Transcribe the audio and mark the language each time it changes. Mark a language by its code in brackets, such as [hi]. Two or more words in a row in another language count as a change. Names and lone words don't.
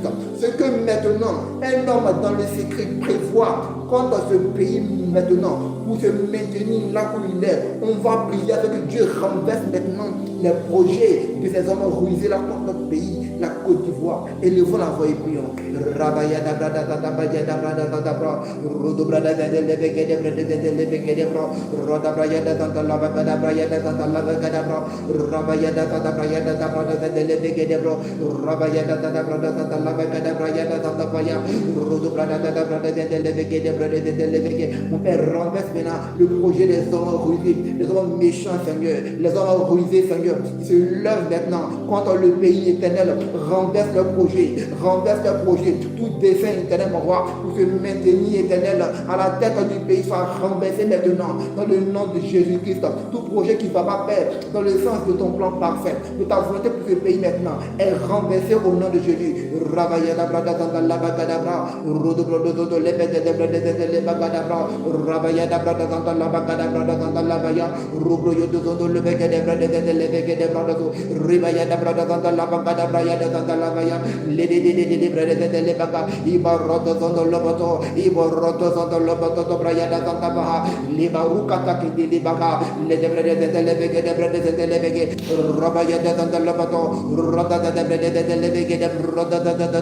[fr] Ce que maintenant un homme dans le secret prévoit contre ce pays maintenant, pour se maintenir là où il est, on va prier avec que Dieu renverse maintenant les projets de ces hommes rusés là contre notre pays, la Côte d'Ivoire. Élevons la voix et prions. Rabaya da brada da baya da brada da bra rodo brada da leveke de brada de leveke de bra roda braya da da la baka da braya da da la baka da bra rabaya da da braya da brada de leveke de bra rabaya da da brada da la baka da braya da da baya rodo brada da brada de leveke de brada de leveke. Mon Père, renverse maintenant le projet des hommes rusés, les hommes méchants, Seigneur, les hommes rusés, Seigneur, qui se lèvent maintenant contre le pays éternel. Renverse leur projet, tout dessein éternel, mon roi, pour se maintenir éternel à la tête du pays soit renversé maintenant dans le nom de Jésus-Christ. Tout projet qui ne va pas faire dans le sens de ton plan parfait, de ta volonté pour ce pays maintenant, est renversé au nom de Jésus. Rabaya la brada dans la bagadabra, rodo brodo le bede de brede de bagadabra, rabaya la brada dans la bagadabra dans la baya, rubro yodo le bege de brede de le bege de brada, ribaya la brada dans la bagadabra ya dans la baya, le de brede de le baga, ibaroto dans le bato, iboroto dans le bato de braya dans la baha, libaruka taki de baga, le de brede de le bege de brede de le bege, rabaya dans le bato, roda de brede de le bege de roda de.